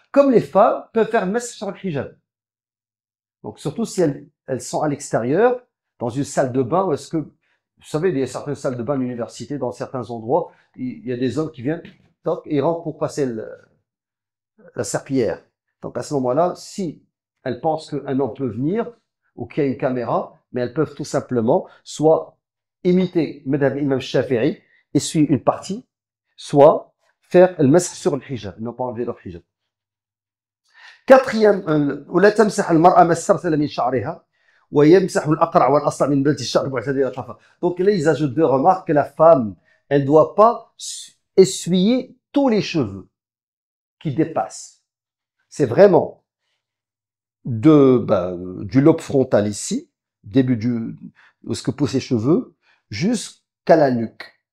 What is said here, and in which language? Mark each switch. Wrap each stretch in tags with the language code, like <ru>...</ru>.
<fr>Comme les femmes peuvent faire le mas sur le hijab. Donc, surtout si elles sont à l'extérieur, dans une salle de bain, est-ce que, vous savez, il y a certaines salles de bain à l'université, dans certains endroits, il y a des hommes qui viennent, donc, ils rentrent pour passer la serpillière. Donc, à ce moment-là, si elles pensent qu'un homme peut venir, ou qu'il y a une caméra, mais elles peuvent tout simplement soit imiter Madhab Imam Shafi'i, essuyer une partie, soit faire le masah sur le hijab, non pas enlever leur hijab. Quatrième,</fr> <ar>ولا تمسح المرأة ما استرسل من شعرها ويمسح الأقرع والأصلع من بلد الشعر معتدلا القفا.</ar> <fr>Donc là, ils ajoutent deux remarques que la femme, elle ne doit pas essuyer tous les cheveux qui dépassent. C'est vraiment du lobe frontal ici, début où ce que poussent les cheveux, jusqu'à la nuque.</fr>